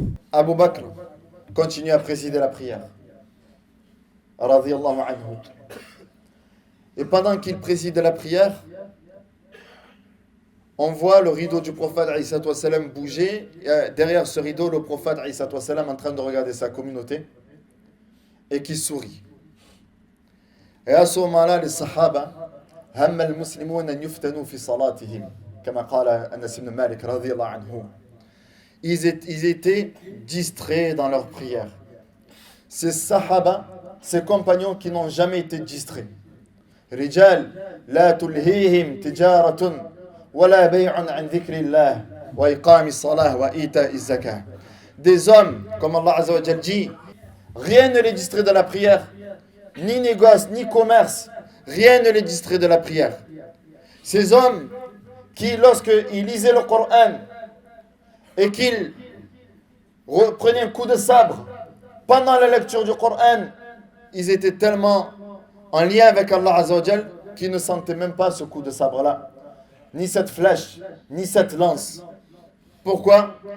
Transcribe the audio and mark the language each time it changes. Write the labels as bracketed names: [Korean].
[French] Abu Bakr continue à présider la prière. Radiyallahu anhu. Et pendant qu'il préside la prière, on voit le rideau du prophète alayhi salatu wassalam bouger. Et derrière ce rideau, le prophète alayhi salatu wassalam en train de regarder sa communauté et qui sourit. Et à ce moment-là, les sahaba, [Arabic] هم المسلمون أن يفتنوا في صلاتهم كما قال أنس بن مالك رضي الله عنه. [French] Ils étaient distraits dans leur prière. Ces sahaba, ces compagnons qui n'ont jamais été distraits. [Arabic] رجال لا تلهيهم تجارة ولا بيع عن ذكر الله وإقام الصلاة وإيتاء الزكاة. [French] Des hommes, comme Allah Azza wa Jal dit, rien ne les distrait de la prière, ni négoce, ni commerce, rien ne les distrait de la prière. Ces hommes qui, lorsqu'ils lisaient le Coran et qu'ils prenaient un coup de sabre pendant la lecture du Coran, ils étaient tellement en lien avec Allah Azza wa Jal qu'ils ne sentaient même pas ce coup de sabre-là, ni cette flèche, ni cette lance. Pourquoi?